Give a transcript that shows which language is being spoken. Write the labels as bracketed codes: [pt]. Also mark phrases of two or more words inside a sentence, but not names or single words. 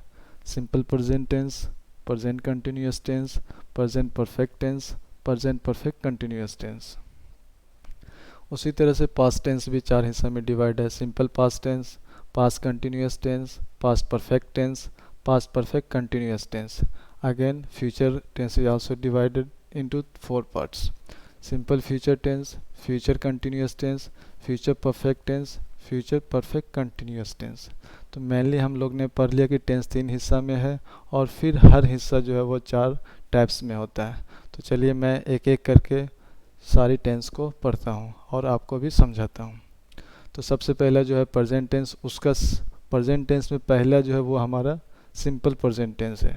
[en] Simple present tense, present continuous tense, present perfect tense, present perfect continuous tense. [hi] उसी तरह से [en] past tense [hi] भी चार हिस्सा में डिवाइड है. [en] Simple past tense, past continuous tense, past perfect tense, past perfect continuous tense. Again, future tense is also divided into four parts. Simple future tense, future continuous tense, future perfect tense, future perfect continuous tense. [hi] तो मेनली हम लोग ने पढ़ लिया कि टेंस तीन हिस्सा में है और फिर हर हिस्सा जो है वो चार टाइप्स में होता है. तो चलिए मैं एक एक करके सारी टेंस को पढ़ता हूँ और आपको भी समझाता हूँ. तो सबसे पहला जो है [en] present tense, [hi] उसका [en] present tense [hi] में पहला जो है वो हमारा [en] simple present tense [hi] है.